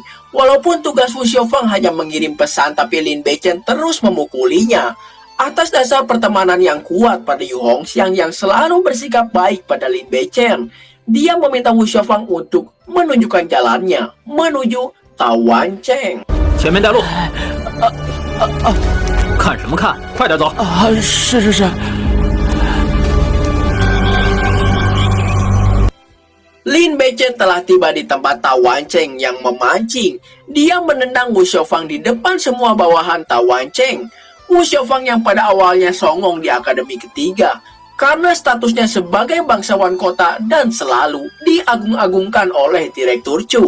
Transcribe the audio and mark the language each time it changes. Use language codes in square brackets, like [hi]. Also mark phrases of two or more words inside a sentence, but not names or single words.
[id] Walaupun tugas Wu Xiaofang hanya mengirim pesan, tapi Lin Beichen terus memukulinya. Atas dasar pertemanan yang kuat pada Yu Hongxiang yang selalu bersikap baik pada Lin Beichen, dia meminta Wu Xiaofang untuk menunjukkan jalannya menuju Tao Wancheng. [zh] 前面带路。看什么看？快点走！是。 [id] Lin Beichen telah tiba di tempat Tao Wancheng yang memancing. Dia menendang Wu Xiaofang di depan semua bawahan Tao Wancheng. Wu Xiaofang yang pada awalnya songong di akademi ketiga karena statusnya sebagai bangsawan kota dan selalu diagung-agungkan oleh Direktur Chu.